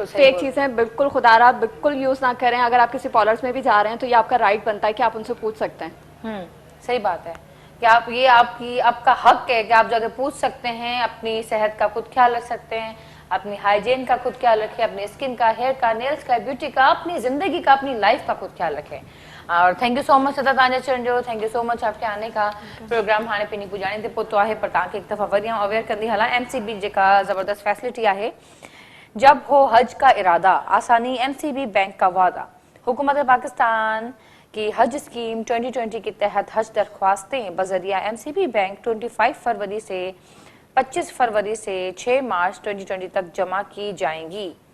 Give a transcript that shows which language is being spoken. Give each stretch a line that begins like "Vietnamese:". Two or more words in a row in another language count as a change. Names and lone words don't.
Urdu: فیک چیزیں بالکل خدارا بالکل یوز نہ کریں۔ اگر آپ کسی پارلرز میں بھی جا رہے ہیں تو یہ آپ کا رائٹ بنتا ہے کہ آپ ان سے پوچھ سکتے ہیں. صحیح بات ہے کہ آپ، یہ آپ کا حق ہے کہ آپ جا کے پوچھ سکتے ہیں، اپنی صحت کا خود خیال رکھ سکتے ہیں، اپنی ہائیجین کا خود خیال رکھیں، اپنی سکن کا، ہیئر کا، نیلز کا، بیوٹی کا، اپنی زندگی کا، اپنی لائف کا خود خیال رکھیں.
Sindhi: और
English: Thank you so much
Sindhi: सदा तव्हांजा अचण जो,
English: Thank you so much
Urdu: آپ کے آنے کا.
Sindhi: प्रोग्राम हाणे पिनी पुजाणी ते पहुतो आहे, पर तव्हांखे हिकु दफ़ा वरी अवेयर कंदी हलां, MCB जेका ज़बरदस्त फैसिलिटी आहे,
Urdu: جب ہو حج کا ارادہ، آسانی MCB بینک کا وعدہ. حکومت پاکستان کی حج اسکیم 2020 کے تحت حج درخواستیں بذریعہ MCB بینک 25 فروری سے 25 فروری سے 6 مارچ 2020 تک جمع کی جائیں گی.